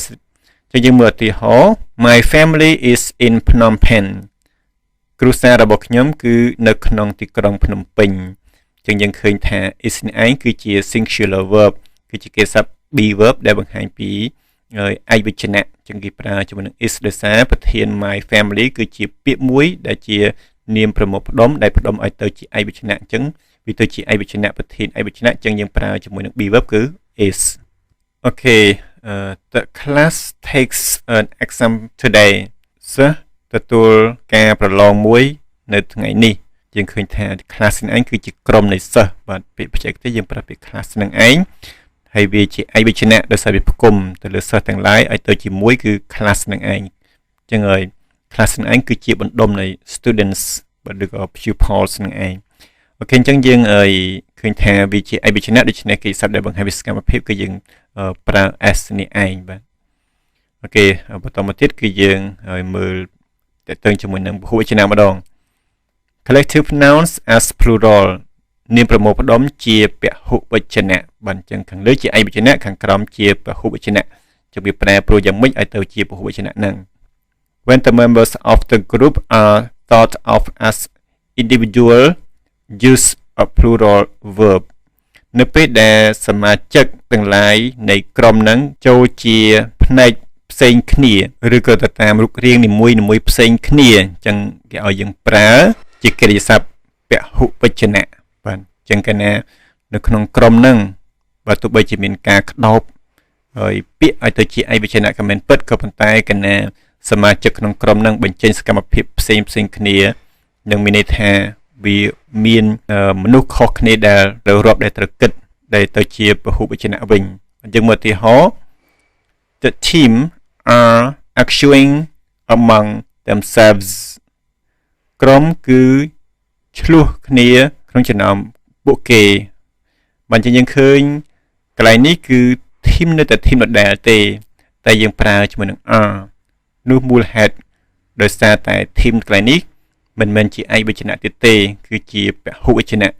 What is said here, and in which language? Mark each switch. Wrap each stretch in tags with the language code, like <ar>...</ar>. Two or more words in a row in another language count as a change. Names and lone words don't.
<km>អញ្ចឹងយើងមើលឧទាហរណ៍</km> <en>My family is in Phnom Penh</en> <km>គ្រួសាររបស់ខ្ញុំគឺនៅក្នុងទីក្រុងភ្នំពេញអញ្ចឹងយើងឃើញថា is នេះឯងគឺជា</km> <en>singular verb</en> <km>គឺជាកិរិយាសព្ទ</km> <en>be verb</en> <km>ដែលបង្ហាញពីឯកវចនៈអញ្ចឹងគេប្រើជាមួយនឹង is ដោយសារប្រធាន</km> <en>my family</en> <km>គឺជាពាក្យមួយដែលជានាមប្រមូលផ្ដុំដែលផ្ដុំឲ្យទៅជាឯកវចនៈអញ្ចឹងវាទៅជាឯកវចនៈប្រធានឯកវចនៈអញ្ចឹងយើងប្រើជាមួយនឹង</km> <en>be verb</en> <km>គឺ is</km> <en>Okay the class takes an exam today</en> <km>សិស្សទទួលការប្រឡងមួយនៅថ្ងៃនេះយើងឃើញថា class នឹងឯងគឺជាក្រុមនៃសិស្សបាទពាក្យបច្ចេកទេសយើងប្រើពាក្យ class នឹងឯងហើយវាជាឯកវចនៈដោយសារវាផ្គុំទៅលើសិស្សទាំងឡាយឲ្យទៅជាមួយគឺ class នឹងឯងអញ្ចឹងហើយ class នឹងឯងគឺជាបណ្ដុំនៃ students បាទឬក៏ pupils នឹងឯងអូខេអញ្ចឹងយើងឃើញថាវាជាឯកវចនៈដូច្នេះគេសព្ទដែលបង្ហាញពីសកម្មភាពគឺយើងប្រើ s នេះឯងបាទអូខេបន្តមកទៀតគឺយើងមើលតើទៅជាមួយនឹងពហុវចនៈម្ដង</km> <en>collective nouns as plural</en> <km>នាមប្រមូលផ្ដុំ ជាពហុវចនៈបាទអញ្ចឹងខាងលើជាឯកវចនៈខាងក្រោមជាពហុវចនៈចឹងវាប្រែប្រួលយ៉ាងម៉េចឲ្យទៅជាពហុវចនៈហ្នឹង</km> <en>When the members of the group are thought of as individual use a plural verb</en> <km>នៅពេលដែលសមាជិកទាំងឡាយនៃក្រុមហ្នឹងចូលជាផ្នែកផ្សេងគ្នាឬក៏ទៅ តាមរូបរាងនីមួយៗផ្សេងគ្នាអញ្ចឹងគេឲ្យយើងប្រើជាកិរិយាសព្ទពហុវចនៈបាទអញ្ចឹងកាលណានៅក្នុងក្រុមហ្នឹងបើទោះបីជាមានការក្តោបហើយពាក្យឲ្យទៅជាឯកវចនៈក៏មិនពិតក៏ប៉ុន្តែកាលណាសមាជិកក្នុងក្រុមហ្នឹងបញ្ចេញសកម្មភាពផ្សេងគ្នានឹងមានន័យថាវាមានមនុស្សខុសគ្នាដែលត្រូវរាប់ដែលត្រូវគិតដែលទៅជាពហុវចនៈវិញយើងមើលឧទាហរណ៍</km> <en>The team are arguing among themselves</en> <km>ក្រុមគឺឆ្លោះគ្នាក្នុងចំណោមពួកគេបានជាយើងឃើញកន្លែងនេះគឺ team នៅតែ team ដដែលទេតែយើងប្រើជាមួយនឹង are នោះមូលហេតុដោយសារតែ team កន្លែងនេះមិនមែនជាឯកវចនៈទៀតទេគឺជាពហុវចនៈ</km>